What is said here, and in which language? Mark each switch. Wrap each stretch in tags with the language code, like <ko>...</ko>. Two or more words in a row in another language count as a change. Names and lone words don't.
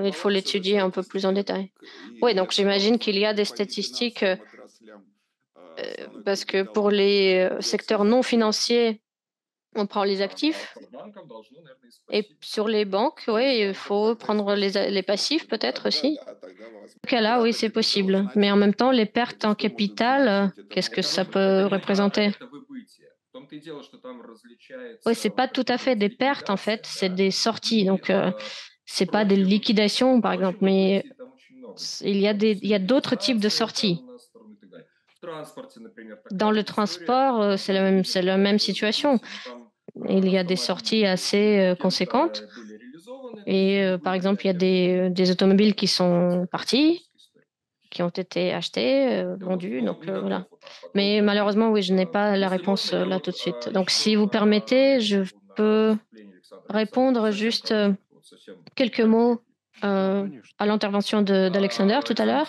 <fr>il faut</fr> <ru>балансовая</ru> <fr>l'étudier un peu plus en</fr> <ru>статистика</ru> <fr>détail. Oui,</fr> <ru>и</ru> <fr>donc</fr> <ru>эта</ru> <fr>j'imagine qu'il y a</fr> <ru>балансная</ru> <fr>des</fr> <ru>по</ru> <fr>statistiques</fr> <ru>нефинансовым отраслям основной</ru> <fr>parce que</fr> <ru>капитал</ru> <fr>pour les</fr> <ru>берется</ru> <fr>secteurs</fr> <ru>из</ru> <fr>non</fr> <ru>активов.</ru> <fr>financiers, on prend les actifs.</fr> <ru>По банкам должно, наверное, из</ru> <fr>Et</fr> <ru>пассивов.</ru> <fr>sur les banques,</fr> <ru>Ну, из</ru> <fr>oui, il</fr> <ru>банков</ru> <fr>faut</fr> <ru>тогда из</ru> <fr>prendre les</fr> <ru>пассивов.</ru> <fr>passifs peut-être aussi.</fr> <ru>Тогда, тогда</ru> <fr>Dans ce cas-là, oui,</fr> <ru>трата</ru> <fr>c'est</fr> <ru>капитала</ru> <fr>possible. Mais en même</fr> <ru>значит.</ru> <fr>temps, les pertes</fr> <ru>Это</ru> <fr>en</fr> <ru>что может</ru> <fr>capital,</fr> <ru>значить? Это</ru> <fr>qu'est-ce que</fr> <ru>может</ru> <fr>ça</fr> <ru>быть</ru> <fr>peut</fr> <ru>Это не трата,</ru> <fr>représenter?</fr> <ru>это выбытие. В том-то и дело, что там</ru> <fr>Oui,</fr> <ru>различается</ru> <fr>c'est</fr> <ru>вот</ru> <fr>pas tout</fr> <ru>как</ru> <fr>à fait des</fr> <ru>выбытие,</ru> <fr>pertes en fait,</fr> <ru>ликвидация,</ru> <fr>c'est</fr> <ru>да,</ru> <fr>des sorties.</fr> <ru>и</ru> <fr>Donc, c'est pas des</fr> <ru>прочее выбытие.</ru> <fr>liquidations, par exemple,</fr> <ru>Прочее</ru> <fr>mais</fr> <ru>выбытие там очень много</ru> <fr>il</fr> <ru>чего.</ru> <fr>y a</fr> <ru>Там</ru> <fr>il y a d'autres types de</fr> <ru>секьюритизация</ru> <fr>sorties.</fr> <ru>там на сторону и так далее. В транспорте, например,</ru> <fr>Dans</fr> <ru>такая</ru> <fr>le</fr> <ru>же история.</ru> <fr>transport,</fr> <ru>Там тоже видим</ru> <fr>c'est la même</fr> <ru>небольшое</ru> <fr>situation.</fr> <ru>выбытие, но там</ru> <fr>Il y a des sorties</fr> <ru>автомобили</ru> <fr>assez conséquentes.</fr> <ru>кем-то были реализованы,</ru> <fr>Et par exemple, il y a des automobiles qui sont partis, qui ont été achetés, vendus, donc voilà. Mais malheureusement, oui, je n'ai pas la réponse là tout de suite. Donc, si vous permettez, je peux répondre juste quelques mots à l'intervention d'Alexander tout à l'heure.</fr>